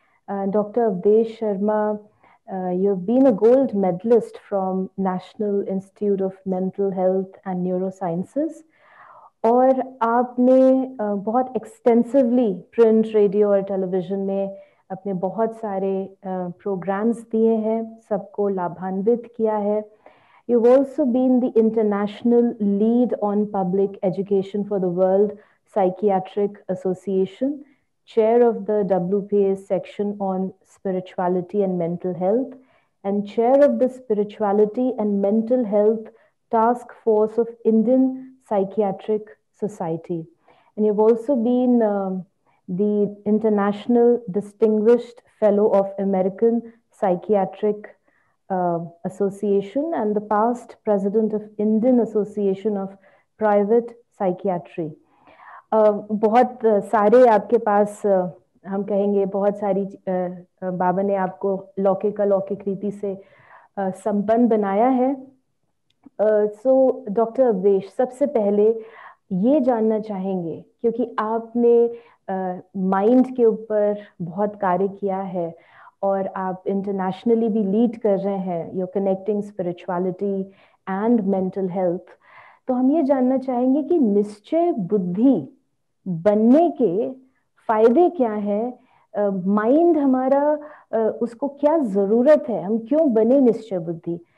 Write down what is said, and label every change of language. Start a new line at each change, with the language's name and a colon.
Hindi: Doctor Awadhesh Sharma,
English: you have been a gold medalist from National Institute of Mental Health and Neurosciences,
Hindi: और आपने बहुत extensively print, radio और television में अपने बहुत सारे प्रोग्राम्स दिए हैं, सबको लाभान्वित किया है।
English: You've also been the international lead on public education for the World Psychiatric Association, chair of the WPA's section on spirituality and mental health, and chair of the Spirituality and Mental Health Task Force of Indian Psychiatric Society. And you've also been the International Distinguished Fellow of American Psychiatric Association and the past president of Indian Association of Private Psychiatry.
Hindi: बहुत सारे आपके पास हम कहेंगे बहुत सारी बाबा ने आपको लौकिक अलौकिक रीति से संपन्न बनाया है। सो डॉक्टर अवधेश, सबसे पहले ये जानना चाहेंगे, क्योंकि आपने माइंड के ऊपर बहुत कार्य किया है और आप इंटरनेशनली भी लीड कर रहे हैं,
English: you connecting spirituality and mental health,
Hindi: तो हम ये जानना चाहेंगे कि निश्चय बुद्धि बनने के फायदे क्या हैं, माइंड हमारा उसको क्या जरूरत है, हम क्यों बने निश्चय बुद्धि।